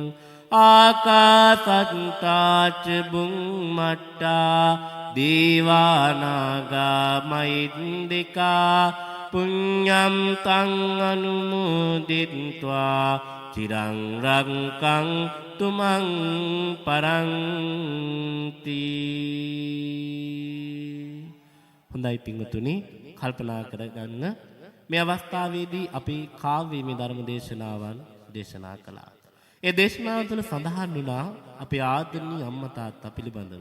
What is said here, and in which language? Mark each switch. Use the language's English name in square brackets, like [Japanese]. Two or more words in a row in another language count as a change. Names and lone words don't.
[Pali] ආකාසට්ටාච බුම්මට්ටා දීවානාගා මහින්దికා පුඤ්ඤම් තං අනුමෝදිත්වා චිරං රක්ඛන්තු මං පරන්ති. [Sinhala] හොඳයි පින්වතුනි, කල්පනා කරගන්න මේ අවස්ථාවේදී අපි කාව්‍යමය ධර්ම දේශනාවන් දේශනා කළා. ඒ දේශනාව තුළ සඳහන් වුණා අපේ ආදරණීය අම්මා තාත්තා පිළිබඳව.